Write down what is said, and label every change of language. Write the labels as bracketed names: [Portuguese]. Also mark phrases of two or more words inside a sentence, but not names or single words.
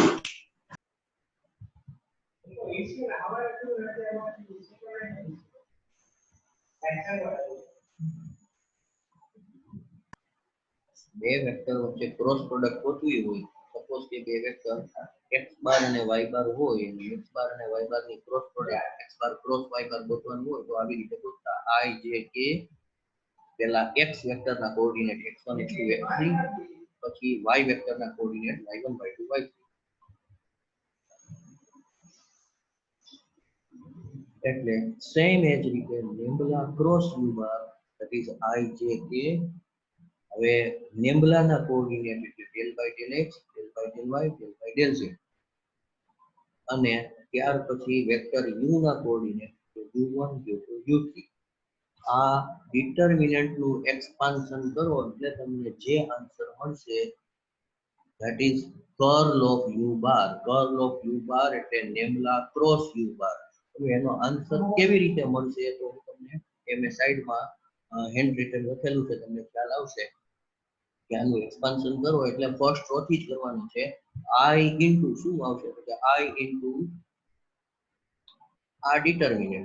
[Gujarati] બે વેક્ટર વચ્ચે [English] cross product [Gujarati] ગોતવી હોય, સપોઝ કે બે વેક્ટર [English] x bar [Gujarati] અને [English] y bar [Gujarati] હોય, અને [English] x bar [Gujarati] અને [English] y bar [Gujarati] ની [English] cross product x bar cross y bar [Gujarati] ગોતવાનું હોય તો આવી રીતે ગોતતા. i j k પેલા x વેક્ટરના કોઓર્ડિનેટ x1 x2 x3, પછી y વેક્ટરના કોઓર્ડિનેટ y1 y2 y3. એટલે સેમ એ જ રીતે [English] lambda cross u bar, that is i j k. [Gujarati] હવે lambda ના કોઓર્ડિનેટ એટલે [English] del by del x, del by del y, del by del z, [Gujarati] અને ત્યાર પછી વેક્ટર u ના કોઓર્ડિનેટ u1 u2 u3 આ ડિટરમિનન્ટ નું એક્સપાન્શન કરો એટલે તમને જે આન્સર મળશે [English] that is curl of u bar. Curl of u bar [Gujarati] એટલે [English] lambda cross u bar. [Gujarati] હવે એનો આન્સર કેવી રીતે મળશે તો હું તમને એમે સાઈડમાં [English] hand written [Gujarati] લખેલું છે તમને ખ્યાલ આવશે કે આનું એક્સપાન્શન કરો એટલે [English] first row [Gujarati] થી જ કરવાનું છે [English] i into [Gujarati] શું આવશે તો કે [English] i into [Gujarati] આ ડિટરમિનન્ટ.